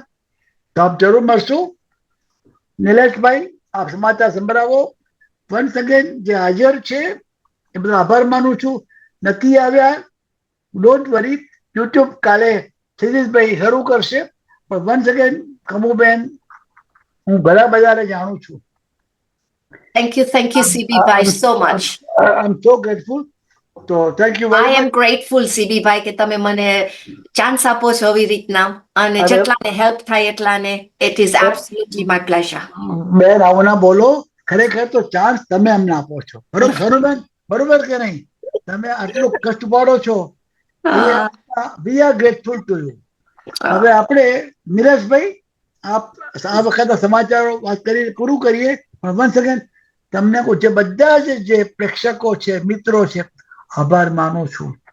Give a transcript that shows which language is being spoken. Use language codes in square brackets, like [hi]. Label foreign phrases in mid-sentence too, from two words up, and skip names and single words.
[gu] તો આપ જરૂર મળશું. નિલેશભાઈ, આપ સમાચાર સંભળાવો. [en] once again [gu] જે હાજર છે એ બધા આભાર માનું છું. નથી આવ્યા, [en] don't worry, [gu] યુટ્યુબ કાલે શિરીષભાઈ શરૂ કરશે. પણ [en] once again [gu] કમુબેન, હું ઘણા બધાને જાણું છું. [en] Thank you, CB Bhai, so much. I'm so grateful. તો thank you very I મચ. am grateful, CB Bhai, [gu] કે તમે મને ચાન્સ આપો છો આવી રીતના, અને જેટલાને હેલ્પ થાય એટલાને. [en] It is absolutely my pleasure. [gu] બેન આવું ના બોલો, ખરેખર તો ચાન્સ તમે અમને આપો છો. બરોબર ખરું બેન? બરોબર કે નહીં? તમે આટલું કષ્ટ પાડો છો. [en] we are grateful to you. [gu] હવે આપણે નિલેશભાઈ, આપ આ વખત સમાચારો વાત કરી પૂરું કરીએ, પણ [en] one second [gu] તમને કહું, જે બધા જે પ્રેક્ષકો છે, મિત્રો છે, આભાર માનું છું.